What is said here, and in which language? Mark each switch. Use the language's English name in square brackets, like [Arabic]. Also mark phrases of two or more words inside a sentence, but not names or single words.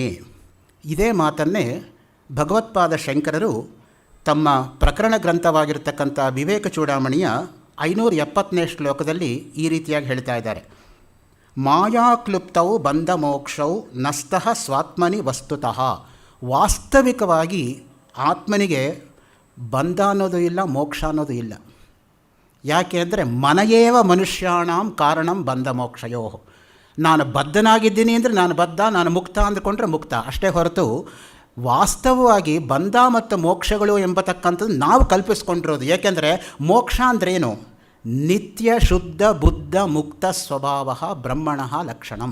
[Kannada] ಇದೇ ಮಾತನ್ನೇ ಭಗವತ್ಪಾದ ಶಂಕರರು ತಮ್ಮ ಪ್ರಕರಣ ಗ್ರಂಥವಾಗಿರ್ತಕ್ಕಂಥ ವಿವೇಕ ಚೂಡಾಮಣಿಯ 570ನೇ ಶ್ಲೋಕದಲ್ಲಿ ಈ ರೀತಿಯಾಗಿ ಹೇಳ್ತಾ ಇದ್ದಾರೆ. [Sanskrit] ಮಾಯಾಕ್ಲುಪ್ತೌ ಬಂಧಮೋಕ್ಷೌ ನಸ್ತಃ ಸ್ವಾತ್ಮನಿ ವಸ್ತುತಃ. [Kannada] ವಾಸ್ತವಿಕವಾಗಿ ಆತ್ಮನಿಗೆ ಬಂಧ ಅನ್ನೋದು ಇಲ್ಲ, ಮೋಕ್ಷ ಅನ್ನೋದು ಇಲ್ಲ. ಯಾಕೆ ಅಂದರೆ [Sanskrit] ಮನಯೇವ ಮನುಷ್ಯಾಣಂ ಕಾರಣಂ ಬಂಧ ಮೋಕ್ಷಯೋ. [Kannada] ನಾನು ಬದ್ಧನಾಗಿದ್ದೀನಿ ಅಂದರೆ ನಾನು ಬದ್ಧ, ನಾನು ಮುಕ್ತ ಅಂದುಕೊಂಡ್ರೆ ಮುಕ್ತ, ಅಷ್ಟೇ ಹೊರತು ವಾಸ್ತವವಾಗಿ ಬಂಧ ಮತ್ತು ಮೋಕ್ಷಗಳು ಎಂಬತಕ್ಕಂಥದ್ದು ನಾವು ಕಲ್ಪಿಸ್ಕೊಂಡಿರೋದು. ಏಕೆಂದರೆ ಮೋಕ್ಷ ಅಂದ್ರೇನು? [Sanskrit] ನಿತ್ಯ ಶುದ್ಧ ಬುದ್ಧ ಮುಕ್ತ ಸ್ವಭಾವ ಬ್ರಹ್ಮಣ ಲಕ್ಷಣಂ.